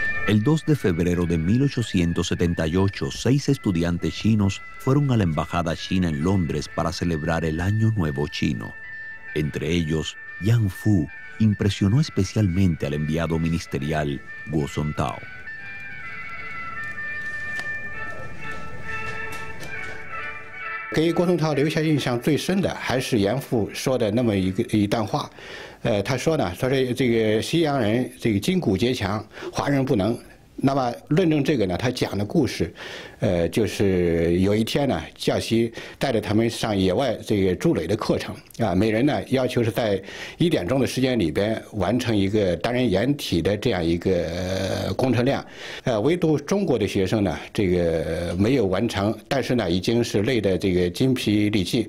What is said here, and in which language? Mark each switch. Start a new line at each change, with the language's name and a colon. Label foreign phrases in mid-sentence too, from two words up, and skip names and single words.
Spanish: El 2 de febrero de 1878, 6 estudiantes chinos fueron a la embajada china en Londres para celebrar el Año Nuevo chino. Entre ellos, Yang Fu impresionó especialmente al enviado ministerial Guo Sontao.
Chinese: 给郭松涛留下印象最深的还是严复说的那么一段话，他说呢，说是这个西洋人这个筋骨节强，华人不能。那么论证这个呢，他讲的故事，就是有一天呢，教习带着他们上野外这个筑垒的课程啊，每人呢要求是在1点钟的时间里边完成一个单人掩体的这样一个工程量，唯独中国的学生呢，这个没有完成，但是呢已经是累得这个筋疲力尽。